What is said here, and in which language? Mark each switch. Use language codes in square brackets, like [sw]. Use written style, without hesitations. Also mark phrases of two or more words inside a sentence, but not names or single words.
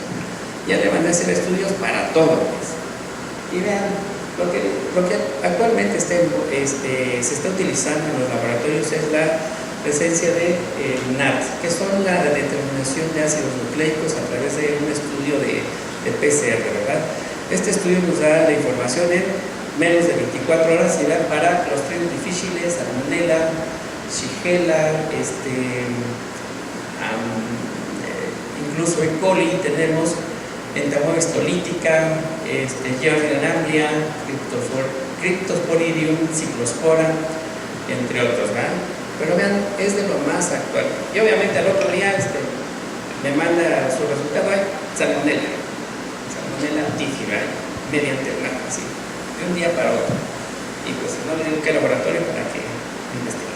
[es] Ya le van a hacer estudios para todo, pues. Y vean, lo que actualmente se está utilizando en los laboratorios es la presencia de NAT, que son la determinación de ácidos nucleicos a través de un estudio de PCR, ¿verdad? Este estudio nos da la información en menos de 24 horas y da para Clostridium difficile, Salmonella, Shigella, incluso E. coli tenemos, Entamoeba stolítica, Giardia lamblia, Cryptosporidium, Cyclospora, entre otros, ¿verdad? Pero vean, es de lo más actual. Y obviamente al otro día me manda su resultado, hay Salmonella típica, mediante una así, de un día para otro. Y pues no le digo qué laboratorio para que investigue.